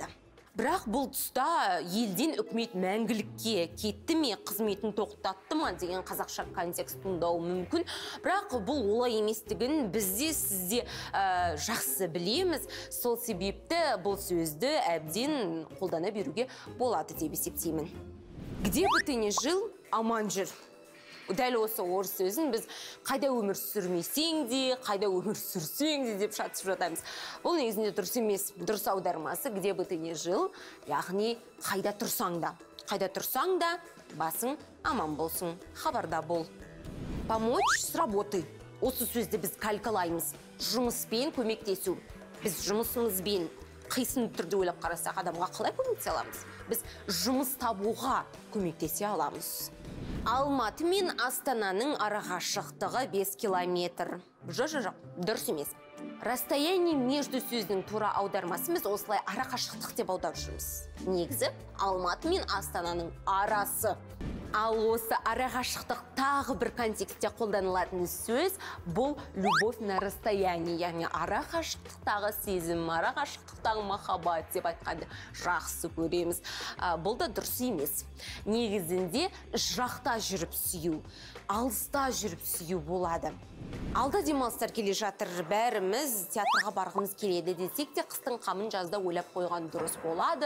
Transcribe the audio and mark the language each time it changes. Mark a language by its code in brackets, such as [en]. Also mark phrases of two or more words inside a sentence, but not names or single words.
[kk] Бірақ бұл тұста елден үкімет мәңгілікке кетті ме, қызметін тоқтатты ма деген қазақша контекст туындауы мүмкін. Бірақ бұл олай еместігін бізде сізде жақсы білеміз. Сол себепті бұл сөзді әбден қолдана беруге болады деп есептеймін. [ru] Где бы ты ни жил, [kk] аман жүр. Дәл осы орыс сөзін біз қайда өмір сүрмесең де, қайда өмір сүрсең де деп шатысып жатамыз. Бұл негізінде дұрыс емес. Дұрыс аудармасы [ru] где бы ты ни жил, [kk] яғни қайда тұрсаң да. Қайда тұрсаң да, басың аман болсын, хабарда бол. [ru] Помочь с работы. [kk] Осы сөзді біз калькалаймыз. Жұмыспен көмектесу. Біз жұмысымызбен қисын түрде ойлап қарасақ, адамға қалай көмектесе аламыз? Біз жұмыс табуға көмектесе аламыз. Алматы мен Астананың арақашықтығы 5 километр. Жоқ, дұрыс емес. [ru] Расстояние между [kk] сөзінің тура аудармасы біз осылай арақашықтық деп аударып жүрміз. Негізі Алматы мен Астананың арасы. Ал осы арақашықтық тағы бір контекстте қолданылатын сөз бұл [ru] любовь на расстоянии, [kk] яғни арақашықтықтағы сезім, арақашықтықтағы махаббат деп айтқанды жақсы көреміз. Бұл да дұрыс емес. Негізінде жақта жүріп сүю, алыста жүріп сүю болады. Алда демалыстар келе жатыр, бәріміз театрға барғымыз келеді десек те, қыстың қамын жазда ойлап қойған дұрыс болады.